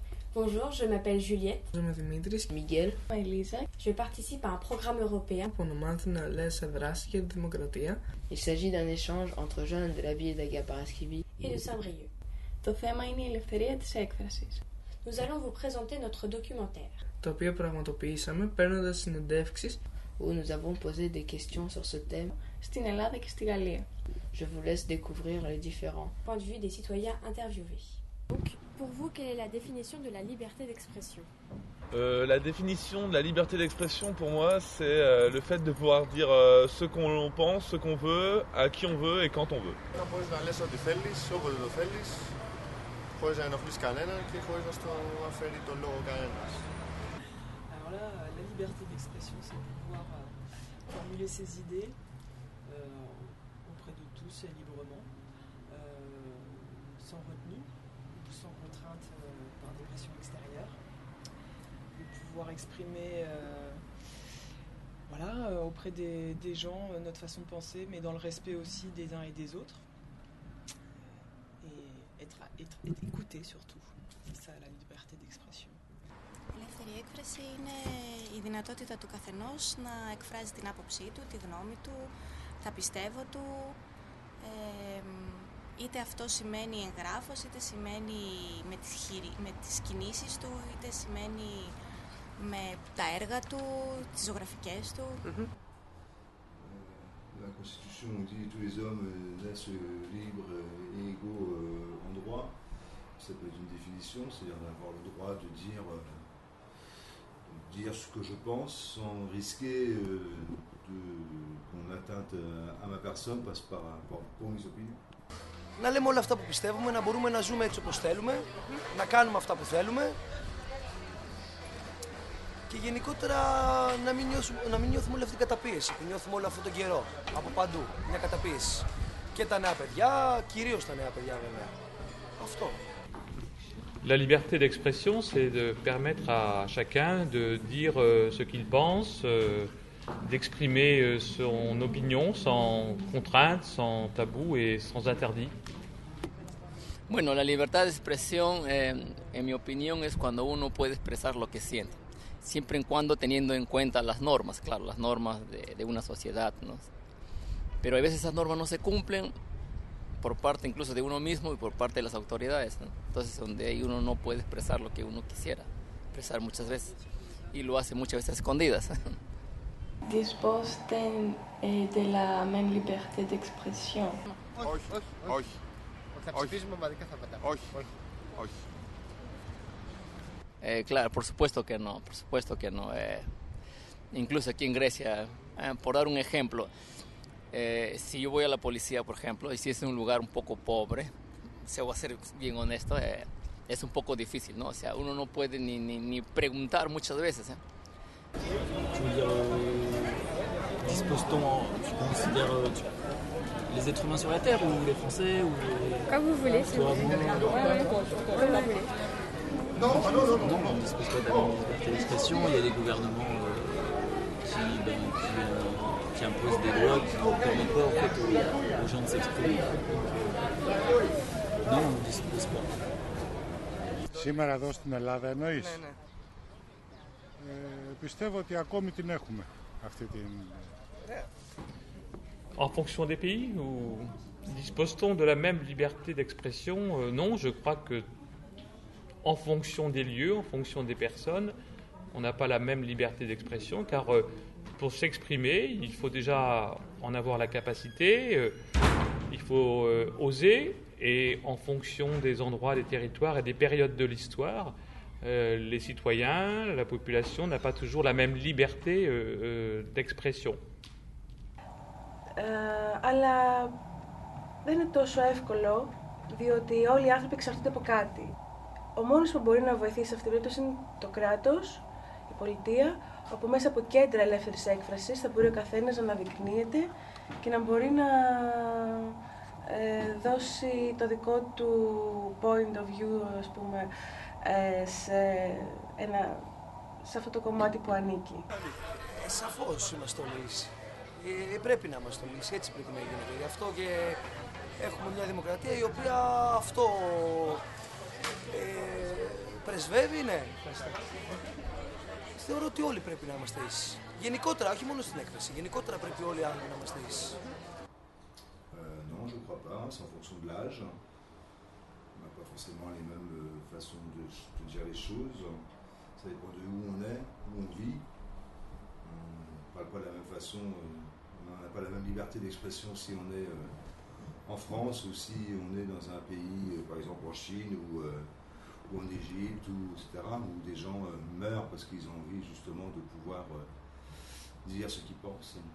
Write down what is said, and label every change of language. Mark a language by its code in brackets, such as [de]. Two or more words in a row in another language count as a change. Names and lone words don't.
[fr] Bonjour, je m'appelle Juliette. Je m'appelle Dimitris. Miguel. Elisa. Je participe à un programme européen pour nous maintenir les [el] dráση για τη δημοκρατία. [fr] Il s'agit d'un échange entre jeunes de la ville d'Aga Paraskevi et de Saint-Brieuc. [el] Το θέμα είναι η ελευθερία της έκφρασης. [fr] Nous allons vous présenter notre documentaire. [el] Το οποίο πραγματοποιήσαμε παίρνοντας συνεντεύξεις [fr] où nous avons posé des questions sur ce thème. [el] Στην Ελλάδα και στη Γαλλία. [fr] Je vous laisse découvrir les différents points de vue des citoyens interviewés. Donc, pour vous, quelle est la définition de la liberté d'expression? La définition de la liberté d'expression pour moi, c'est le fait de pouvoir dire ce qu'on pense, ce qu'on veut, à qui on veut et quand on veut. [el] Να μπορείς να λες ό,τι θέλεις, όποτε το θέλεις, χωρίς να ενοχλείς κανέναν και χωρίς να στο αφαιρεί τον λόγο κανένας. [fr] Alors là, la liberté d'expression, c'est pouvoir formuler ses idées auprès de tous et librement, sans retenue ou sans contrainte par des pressions extérieures, de pouvoir exprimer auprès des gens notre façon de penser, mais dans le respect aussi des uns et des autres, et être écouté surtout. C'est ça la liberté d'expression. [el] Η ελεύθερη έκφραση είναι η δυνατότητα του καθενός να εκφράζει την άποψή του, τη γνώμη του, τα πιστεύω του. Είτε αυτό σημαίνει εγγράφος, είτε σημαίνει με τις κινήσεις του, είτε σημαίνει με τα έργα του, τις ζωγραφικές του. [fr] La Constitution nous dit que tous les hommes naissent libres et égaux en droit. Ça peut être une définition, c'est-à-dire d'avoir le droit de dire ce que je pense sans risquer qu'on atteinte à ma personne passe par mes opinions. [el] Να λέμε όλα αυτά που πιστεύουμε, να μπορούμε να ζούμε έτσι όπως θέλουμε, να κάνουμε αυτά που θέλουμε και γενικότερα να μην νιώθουμε όλη αυτή την καταπίεση που νιώθουμε όλο αυτόν τον καιρό, από παντού, μια καταπίεση. Και τα νέα παιδιά, κυρίως τα νέα παιδιά βέβαια. Αυτό. [fr] La liberté d'expression, c'est de permettre à chacun de dire ce qu'il pense, d'exprimer son opinion sans contrainte, sans tabou et sans interdit. [es] Bueno, la libertad de expresión, en mi opinión, es cuando uno puede expresar lo que siente, siempre y cuando teniendo en cuenta las normas, claro, las normas de una sociedad, ¿no? Pero a veces esas normas no se cumplen por parte incluso de uno mismo y por parte de las autoridades, ¿no? Entonces donde ahí uno no puede expresar lo que uno quisiera expresar muchas veces y lo hace muchas veces a escondidas. [fr] Disposten de la même liberté d'expression. [el] Όχι, όχι. Θα ψηφίσουμε ομαδικά θα πετάμε. Όχι, όχι. [es] Claro, por supuesto que no. Incluso aquí en Grecia, por dar un ejemplo, si yo voy a la policía, por ejemplo, y si es en un lugar un poco pobre, se va a ser bien honesto, es un poco difícil, ¿no? O sea, uno no puede ni preguntar muchas veces. [fr] Je veux dire, dispose-t-on, tu considères les êtres humains sur la Terre ou les Français ou Comme vous voulez, c'est bon. Non, on ne dispose pas de la liberté d'expression. Il y a des gouvernements qui imposent des lois qui ne permettent pas en fait, aux gens de s'exprimer. Non, on ne dispose pas. [el] Σήμερα εδώ στην Ελλάδα εννοείς? Ναι. Πιστεύω ότι ακόμη την έχουμε αυτή την... [fr] En fonction des pays, ou dispose-t-on de la même liberté d'expression? Non, je crois que en fonction des lieux, en fonction des personnes, on n'a pas la même liberté d'expression, car pour s'exprimer, il faut déjà en avoir la capacité, il faut oser, et en fonction des endroits, des territoires et des périodes de l'histoire, les citoyens, la population n'a pas toujours la même liberté d'expression. [el] Αλλά δεν είναι τόσο εύκολο, διότι όλοι οι άνθρωποι εξαρτώνται από κάτι. Ο μόνος που μπορεί να βοηθήσει σε αυτήν την περίπτωση είναι το κράτος, η πολιτεία, όπου μέσα από κέντρα ελεύθερης έκφρασης θα μπορεί ο καθένας να αναδεικνύεται και να μπορεί να δώσει το δικό του [en] point of view, [el] ας πούμε, σε αυτό το κομμάτι που ανήκει. Σαφώς είμαστε λύση. Πρέπει να είμαστε λύση, έτσι πρέπει να γίνεται. Γι' αυτό και έχουμε μια δημοκρατία η οποία αυτό πρεσβεύει, ναι. Θεωρώ ότι όλοι πρέπει να είμαστε ίσοι. Γενικότερα, όχι μόνο στην έκθεση. Γενικότερα πρέπει όλοι οι άνθρωποι να είμαστε ίσοι. [fr] Non, je ne crois pas. C'est en fonction de l'âge. On n'a pas forcément les mêmes façons de dire les choses. Ça dépend de où on est, où on vit. On ne parle pas de la même façon. On n'a pas la même liberté d'expression si on est en France ou si on est dans un pays, par exemple en Chine ou en Égypte, etc., où des gens meurent parce qu'ils ont envie justement de pouvoir dire ce qu'ils pensent.